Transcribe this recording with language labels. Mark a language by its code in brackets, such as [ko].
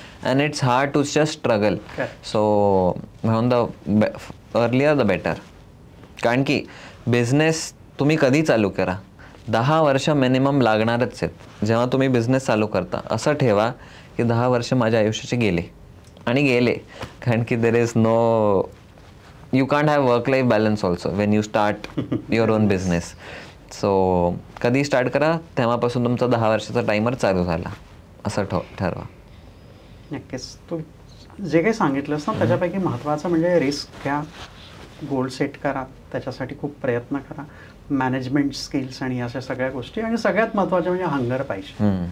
[en] And it's hard to just struggle. So म्हणून the earlier the better. [mr] कारण की business तुम्ही कधी चालू करा, 10 वर्ष मिनिमम लागणारच आहेत. जेव्हा तुम्ही बिझनेस चालू करता असं ठेवा की 10 वर्ष माझ्या आयुष्याचे गेले आणि गेले. कारण की [en] There is no, you can't have work life balance also when you start your own business. [mr] So कधी स्टार्ट करा तेव्हापासून तुमचा 10 वर्षाचा टायमर चालू झाला असं ठरवा. नक्कीच. तू जे काही सांगितलंस ना त्याच्यापैकी महत्त्वाचं म्हणजे रिस्क घ्या, गोल सेट करा, त्याच्यासाठी खूप प्रयत्न करा, मॅनेजमेंट स्किल्स आणि अशा सगळ्या गोष्टी, आणि सगळ्यात महत्त्वाचं म्हणजे हंगर पाहिजे.